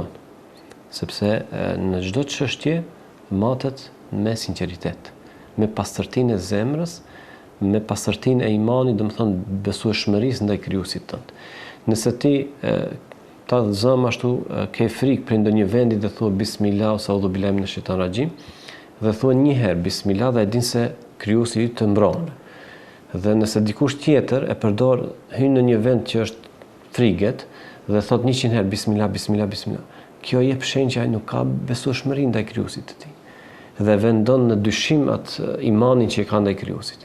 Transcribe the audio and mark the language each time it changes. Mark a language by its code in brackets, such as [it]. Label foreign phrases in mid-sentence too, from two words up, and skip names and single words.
[sq] Sepse në çdo çështje matet me sinqeritet, me pastërtinë e zemrës, me pastërtinë e imanit, domethënë besueshmërisë ndaj krijuesit tënd. Nëse ti ta zëm ashtu ke frikë për ndonjë vendi dhe thua bismillah ose [ar] أعوذ بالله من الشيطان الرجيم, [sq] dhe thua një herë bismillah dhe e din se krijuesi yt të mbron. Dhe nëse dikush tjetër e përdor hyn në një vend që është friget dhe thot 100 herë [ar] بسم الله بسم الله بسم الله, [sq] kjo jep shenjë që ai nuk ka besueshmëri ndaj krijuesit të tij. Dhe vendon në dyshim atë imanin që e ka ndaj krijuesit.